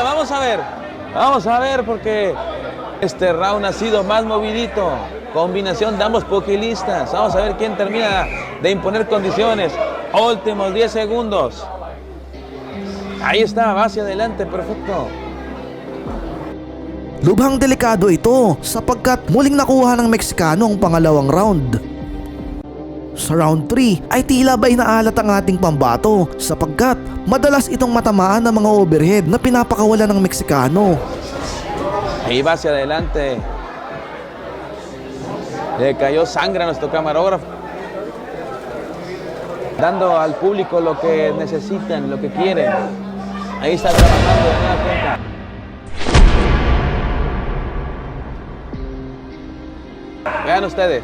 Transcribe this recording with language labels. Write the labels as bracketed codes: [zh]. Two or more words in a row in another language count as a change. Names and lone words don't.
[es] Vamos a ver porque este round ha sido más movidito. Combinación de ambos pugilistas. Vamos a ver quién termina de imponer condiciones. Últimos 10 segundos. Ahí está, va hacia adelante, perfecto. [tl] Lubhang delikado ito sapagkat muling nakuha ng Meksikano ang pangalawang round. Sa round 3 ay tila ba'y naalat ang ating pambato sapagkat madalas itong matamaan ng mga overhead na pinapakawalan ng Meksikano. [es] Ahí va hacia adelante. Le cayó sangre a nuestro camarógrafo. Dando al público lo que necesitan, lo que quieren. Ahí está trabajando de nueva cuenta. Vean ustedes.